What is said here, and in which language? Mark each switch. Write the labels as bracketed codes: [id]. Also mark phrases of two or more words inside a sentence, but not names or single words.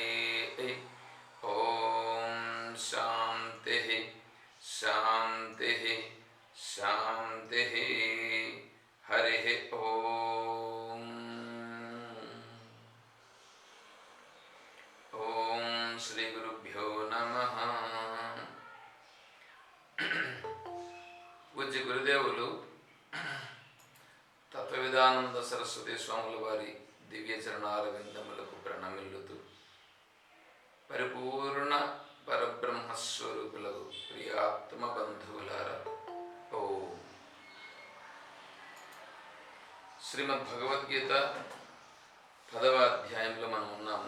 [sa] ॐ शान्तिः शान्तिः शान्तिः। हरिः ॐ। ॐ श्रीगुरुभ्यो नमः। [te] పూజ్య గురుదేవులు తత్వవిధానంద సరస్వతి స్వాముల వారి దివ్య చరణారవిందములకు ప్రణమిల్లుతూ పరిపూర్ణ పరబ్రహ్మస్వరూపులకు ప్రియాత్మ బంధువులారా, ఓ శ్రీమద్భగవద్గీత 10వ అధ్యాయంలో మనం ఉన్నాము.